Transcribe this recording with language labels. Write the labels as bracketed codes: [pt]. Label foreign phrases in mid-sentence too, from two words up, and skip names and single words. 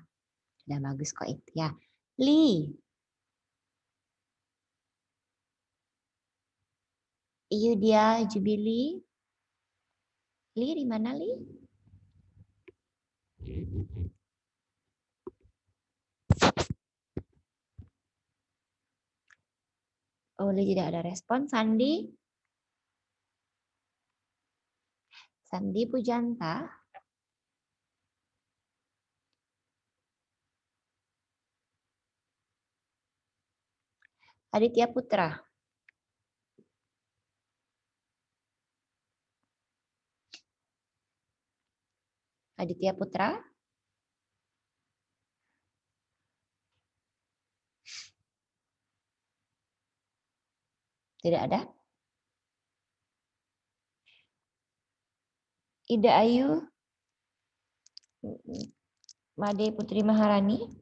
[id] Sudah bagus kok itu ya. Lee. Yudia Jubili. Lee di mana Lee? Oh, Lee tidak ada respon. Sandi. Sandi Pujanta. Aditya Putra. Aditya Putra. Tidak ada. Ida Ayu. Made Putri Maharani.